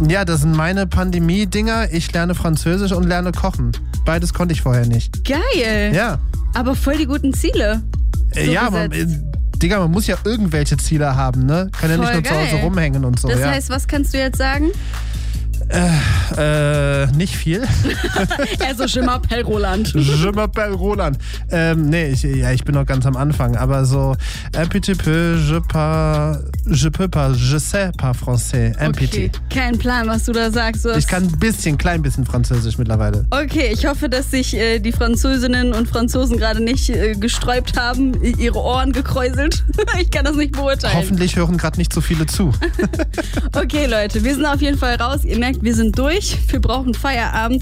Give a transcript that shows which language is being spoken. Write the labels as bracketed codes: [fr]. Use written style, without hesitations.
[de] Ja, das sind meine Pandemie-Dinger. Ich lerne Französisch und lerne kochen. Beides konnte ich vorher nicht. Geil. Ja. Aber voll die guten Ziele. So ja, gesetzt. Digga, man muss ja irgendwelche Ziele haben, ne? Kann ja nicht nur geil. Zu Hause rumhängen und so, das ja. Das heißt, was kannst du jetzt sagen? Nicht viel. [fr] Also je m'appelle Roland. Je m'appelle Roland. [de] Ich bin noch ganz am Anfang, aber so [fr] un petit peu, je peux pas, je sais pas français, un petit. [de] Okay. Kein Plan, was du da sagst. Du ich kann ein bisschen, klein bisschen Französisch mittlerweile. Okay, ich hoffe, dass sich die Französinnen und Franzosen gerade nicht gesträubt haben, ihre Ohren gekräuselt. Ich kann das nicht beurteilen. Hoffentlich hören gerade nicht so viele zu. Okay, Leute, wir sind auf jeden Fall raus. Ihr merkt, wir sind durch. Wir brauchen Feierabend.